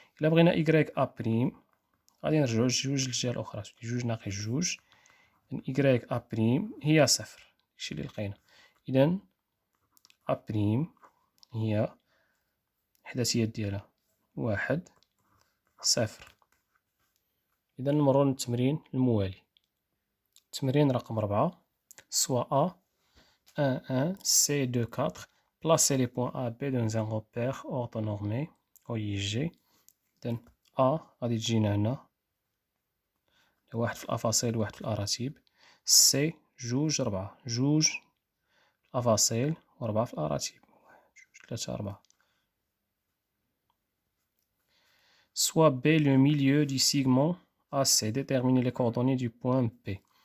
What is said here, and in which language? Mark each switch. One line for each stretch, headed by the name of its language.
Arabic: إلا بغينا إيكغيك أ بريم غادي نرجعو جوج للجهة الأخرى، جوج ناقص جوج، إيكغيك أ بريم هي صفر، داكشي اللي لقينا. إذا أ بريم هي الإحداثيات ديالها واحد صفر. إذا نمرو للتمرين الموالي.
French: تمرين رقم 4 soit A 1 1 C 2 4 placer les points A B dans un repère orthonormé OIG.
Arabic: إذن A غادي تجينا هنا واحد في الأفاصيل واحد في الأراتيب. سي جوج ربعة، جوج في الأفاصيل وربعة في الأراتيب، واحد جوج ثلاثة ربعة.
French: Soit B le milieu du segment AC. Déterminer les coordonnées du point P.